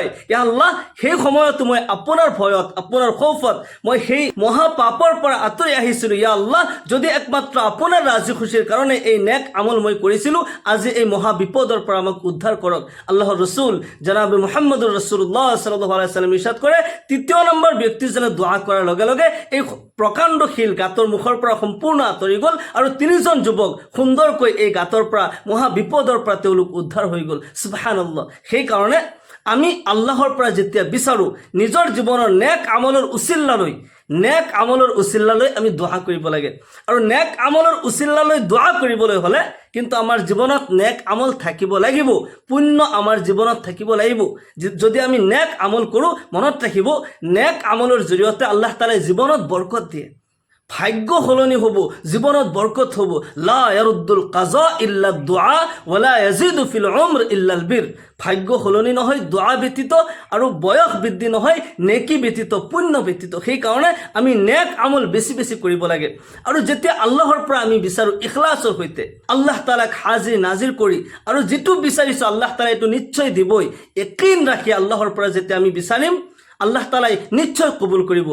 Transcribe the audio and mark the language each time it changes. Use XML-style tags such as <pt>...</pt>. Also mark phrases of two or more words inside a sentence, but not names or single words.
<ar>يا الله,</ar> <as>সেই সময়তো মই আপোনাৰ ভয়ত, আপোনাৰ খৌফত মই সেই মহাপাপৰ পৰা আঁতৰি আহিছিলোঁ।</as> <ar>يا الله,</ar> <as>যদি একমাত্ৰ আপোনাৰ ৰাজি খুচিৰ কাৰণে এই নেক আমল মই কৰিছিলোঁ, আজি এই মহা বিপদৰ পৰা আমাক উদ্ধাৰ কৰক। আল্লাহৰ ৰসুল জনাবে</as> <ar>محمد رسول الله صلى الله عليه وسلم</ar> <as>ইৰশাদ কৰে, তৃতীয় নম্বৰ ব্যক্তিজনে দোৱা কৰাৰ লগে লগে এই প্ৰকাণ্ড শিল গাঁতৰ মুখৰ পৰা সম্পূৰ্ণ আঁতৰি গ'ল, আৰু 3জন যুৱক সুন্দৰকৈ এই গাঁতৰ পৰা মহা বিপদৰ পৰা তেওঁলোক উদ্ধাৰ হৈ গ'ল। সুবহানাল্লাহ। সেইকাৰণে আমি আল্লাহৰ পৰা যেতিয়া বিচাৰোঁ, নিজৰ জীৱনৰ নেক আমলৰ উচিল্লালৈ আমি দোৱা কৰিব লাগে। আৰু নেক আমলৰ উচিল্লালৈ দোৱা কৰিবলৈ হ'লে কিন্তু আমাৰ জীৱনত নেক আমল থাকিব লাগিব, পুণ্য আমাৰ জীৱনত থাকিব লাগিব। যদি আমি নেক আমল কৰোঁ, মনত ৰাখিব, নেক আমলৰ জৰিয়তে আল্লাহ তাআলাই জীৱনত বৰকত দিয়ে। ভাগ্য সলনি হ'ব, জীৱনত বৰকত হ'ব।</as> <ar>لا يرد القضاء إلا الدعاء ولا يزيد في العمر إلا البر.</ar> <as>ভাগ্য সলনি নহয় দুআ ব্যতীত, আৰু বয়স বৃদ্ধি নহয় নেকি ব্যতীত, পুণ্য ব্যতীত। সেইকাৰণে আমি নেক আমল বেছি বেছি কৰিব লাগে। আৰু যেতিয়া আল্লাহৰ পৰা আমি বিচাৰোঁ ইখলাছৰ সৈতে, আল্লাহ তালাক হাজিৰ নাজিৰ কৰি, আৰু যিটো বিচাৰিছোঁ আল্লাহ তালা এইটো নিশ্চয় দিবই, য়কীন ৰাখি আল্লাহৰ পৰা যেতিয়া আমি বিচাৰিম, আল্লাহ তালাই নিশ্চয় কবুল কৰিব।</as>